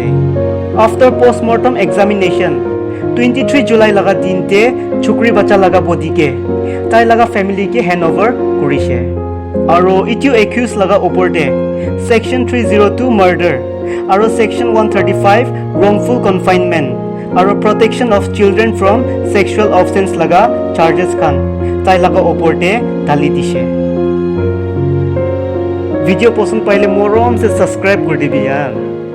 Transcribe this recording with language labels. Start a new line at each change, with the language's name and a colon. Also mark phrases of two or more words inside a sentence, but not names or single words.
English: After postmortem examination
Naga Pidgin: 23 July laga dinte chukri bacha laga body ke tai laga family ke handover korise. Aro itu accused laga oporte
English: section 302 murder
Naga Pidgin: aro
English: section 135 wrongful confinement
Naga Pidgin: aro
English: protection of children from sexual offense
Naga Pidgin: laga charges khan tai laga oporte dali dise. Video পছন্দ পাইলে মরম সে সাবস্ক্রাইব করে দিবি यार।